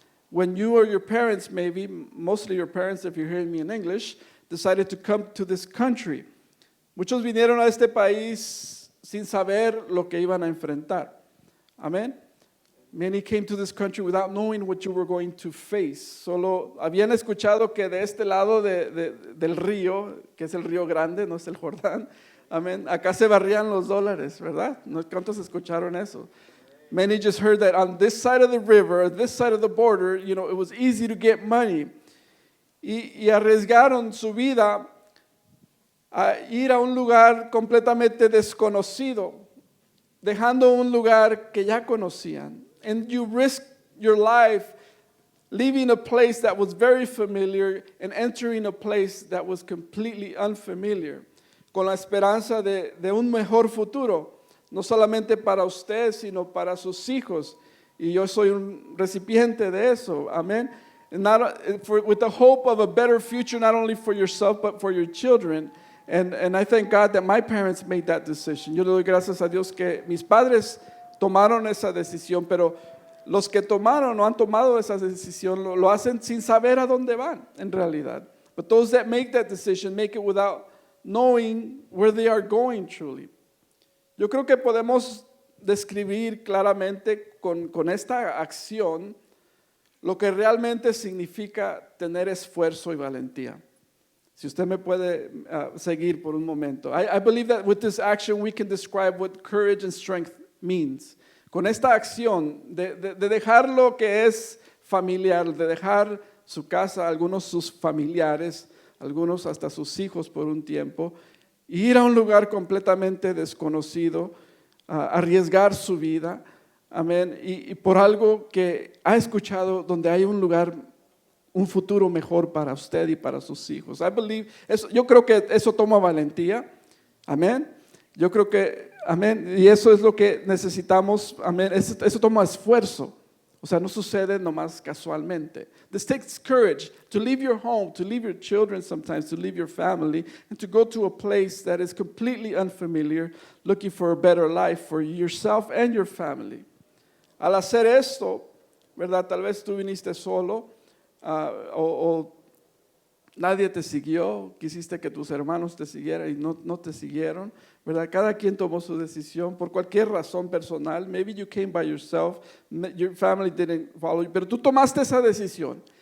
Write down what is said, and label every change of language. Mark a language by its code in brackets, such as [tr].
[en] When you or your parents, maybe, mostly your parents if you're hearing me in English, decided to come to this country. [es] Muchos vinieron a este país sin saber lo que iban a enfrentar. Amén. [en] Many came to this country without knowing what you were going to face. [es] Solo habían escuchado que de este lado del río, que es el río grande, no es el Jordán, amén, acá se barrían los dólares, ¿verdad? ¿Cuántos escucharon eso? [en] Many just heard that on this side of the river, this side of the border, you know, it was easy to get money. [es] Y arriesgaron su vida a ir a un lugar completamente desconocido, dejando un lugar que ya conocían. [en] And you risk your life leaving a place that was very familiar and entering a place that was completely unfamiliar, [es] con la esperanza de un mejor futuro, no solamente para usted, sino para sus hijos. Y yo soy un recipiente de eso, amén. [en] With the hope of a better future, not only for yourself, but for your children. And I thank God that my parents made that decision. [es] Yo le doy gracias a Dios que mis padres tomaron esa decisión, pero los que tomaron o han tomado esa decisión lo hacen sin saber a dónde van, en realidad. [en] But those that make that decision make it without knowing where they are going truly. [es] Yo creo que podemos describir claramente con esta acción lo que realmente significa tener esfuerzo y valentía. Si usted me puede seguir por un momento. [en] I believe that with this action we can describe what courage and strength means. [es] Con esta acción de dejar lo que es familiar, de dejar su casa, algunos sus familiares, algunos hasta sus hijos por un tiempo, e ir a un lugar completamente desconocido, arriesgar su vida, amén, y por algo que ha escuchado donde hay un lugar, un futuro mejor para usted y para sus hijos. Yo creo que eso toma valentía, amén. Yo creo que, amén, y eso es lo que necesitamos, amén. Eso toma esfuerzo. O sea, no sucede nomás casualmente. [en] This takes courage to leave your home, to leave your children sometimes, to leave your family, and to go to a place that is completely unfamiliar, looking for a better life for yourself and your family. [es] Al hacer esto, ¿verdad? Tal vez tú viniste solo, o nadie te siguió, quisiste que tus hermanos te siguieran y no te siguieron, ¿verdad? Cada quien tomó su decisión por cualquier razón personal. [en] Maybe you came by yourself, your family didn't follow you, [es] pero tú tomaste esa decisión.